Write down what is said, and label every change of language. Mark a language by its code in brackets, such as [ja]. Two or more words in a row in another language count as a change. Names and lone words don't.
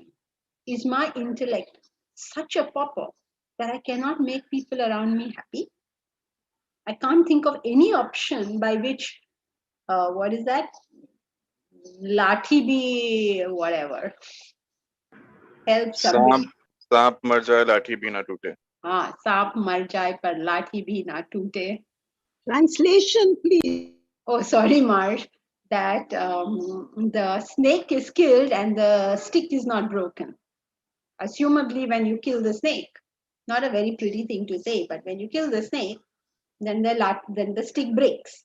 [en] Is my intellect such a pauper that I cannot make people around me happy? I can't think of any option by which, what is that? [hi] लाठी भी, [en] whatever. help somebody. [hi] सांप मर जाए लाठी भी ना टूटे. सांप मर जाए पर लाठी भी ना टूटे. [en] Translation, please. Oh, sorry, Marge. That the snake is killed and the stick is not broken. Assumably, when you kill the snake, not a very pretty thing to say, but when you kill the snake, then the stick breaks.